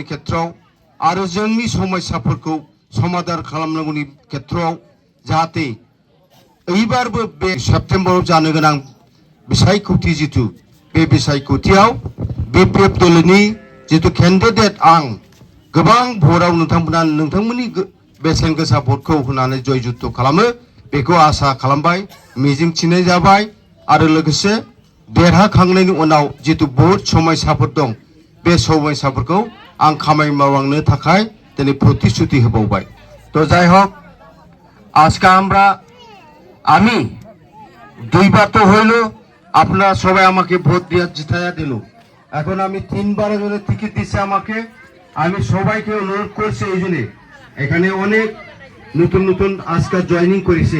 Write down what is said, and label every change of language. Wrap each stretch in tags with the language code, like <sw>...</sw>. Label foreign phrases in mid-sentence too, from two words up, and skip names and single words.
<brx>खेत्रआव आरो जोंनि समस्याफोरखौ समाधान खालामनांगौनि खेत्रआव जाहाथे एबारबो बे सेप्तेम्बराव जानो गोनां बिसायख'थि जितु बे बिसायख'थियाव बिपिएफ दलनि जितु केन्डिडेट आं गोबां भटआव नोंथांमोननि बेसेन गोसा भटखौ होनानै जयजुक्त खालामो बेखौ आसा खालामबाय, मिजिंथिनाय जाबाय। आरो लोगोसे देरहाखांनायनि उनाव जितु बहुत समस्याफोर दं बे समस्याफोरखौ आं खामानि मावलांनो थाखाय दिनै प्रतिश्रुति होबावबाय।</brx> <bn>তো যাই হোক, আজকে আমি 2বার তো হইল, আপনারা সবাই আমাকে ভোট দিয়ে জিতাইয়া দিল। এখন আমি 3বারের জন্য টিকিট দিচ্ছে আমাকে। আমি সবাইকে অনুরোধ করছি, এই জন্য এখানে অনেক নতুন আজকে জয়েনিং করেছে।</bn>